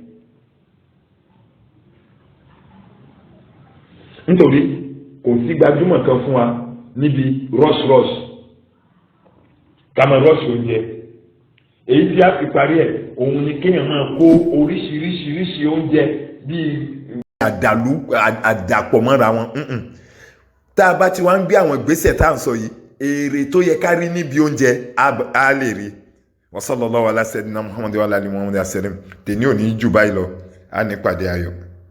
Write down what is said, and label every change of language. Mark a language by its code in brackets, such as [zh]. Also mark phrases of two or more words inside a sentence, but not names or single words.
[yo] nítorí kò sí gbajúmọ̀ kan fún wa níbi rush ká máa rush oúnjẹ èyí tí a fi parí ẹ̀ òun ni kéèyàn máa kó oríṣiríṣi oúnjẹ bíi àdàpọ̀ mọ́ra wọn tá a bá ti wá ń gbé àwọn ìgbésẹ̀ tá à ń sọ yìí èrè tó yẹ ká rí níbi oúnjẹ á lè rí. [ar] وصلى الله على سيدنا محمد وعلى آله محمد [yo] tèmi ò ní jù báyìí lọ á ní pàdé ayọ̀.